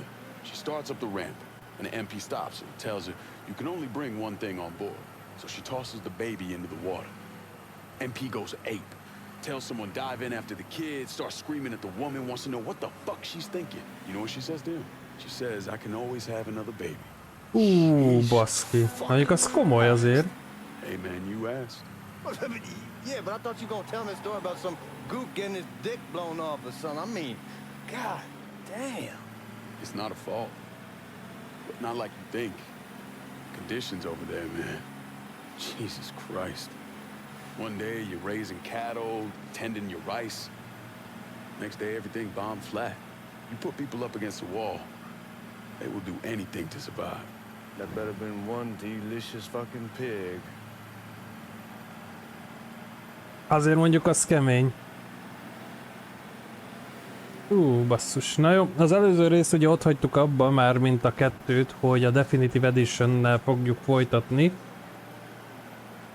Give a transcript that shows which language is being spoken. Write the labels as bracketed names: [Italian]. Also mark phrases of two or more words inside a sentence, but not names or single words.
[English] She starts up the ramp, and the MP stops her and tells her, you can only bring one thing on board. So she tosses the baby into the water. MP goes ape, tells someone dive in after the kid, starts screaming at the woman, wants to know what the fuck she's thinking. You know what she says to him? She says, I can always have another baby. [Hungarian] Baszki. Mondjuk az komoly azért. [English] Hey man, you asked. Yeah, but I thought you were gonna tell me a story about some gook getting his dick blown off or something. I mean, god damn. It's not a fault. But not like you think. Conditions over there, man. Jesus Christ. One day you're raising cattle, tending your rice. Next day everything bombed flat. You put people up against the wall, they will do anything to survive. That better been one delicious fucking pig. [Hungarian] Azért mondjuk az kemény. Basszus. Na jó, az előző részt ugye ott hagytuk abba már, mint a 2-t, hogy a Definitive Edition-nel fogjuk folytatni.